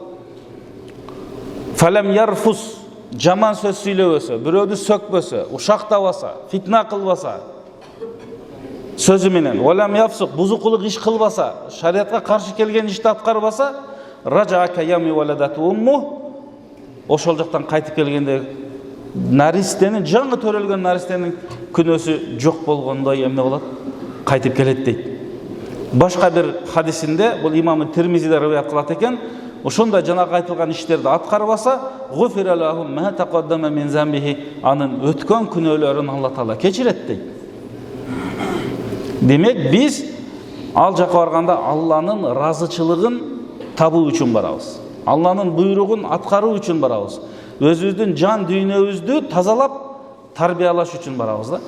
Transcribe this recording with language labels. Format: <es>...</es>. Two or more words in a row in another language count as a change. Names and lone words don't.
<ar>فلم يرفث,</ar> <ky>жаман сөз сүйлөбөсө, бирөөдү сөкпөсө, ушактабаса, фитна кылбаса, сөзү менен,</ky> <ar>ولم يفسق,</ar> <ky>бузукулук иш кылбаса, шариатка каршы келген ишти аткарбаса,</ky> <ar>رجع كيوم ولدته أمه,</ar> <ky>ошол жактан кайтып келгенде наристенин, жаңы төрөлгөн наристенин күнөөсү жок болгондой эмне болот? Кайтып келет дейт. Башка бир хадисинде, бул имам Тирмизиде риваят кылат экен, ошондой жанагы айтылган иштерди аткарбаса,</ky> <ar>غفر له ما تقدم من ذنبه,</ar> <ky>анын өткөн күнөөлөрүн Алла Таала кечирет дейт. Демек, биз ал жака барганда Алланын разычылыгын табуу үчүн барабыз. Алланын буйругун аткаруу үчүн барабыз. Өзүбүздүн жан дүйнөбүздү тазалап тарбиялаш үчүн барабыз да.</ky>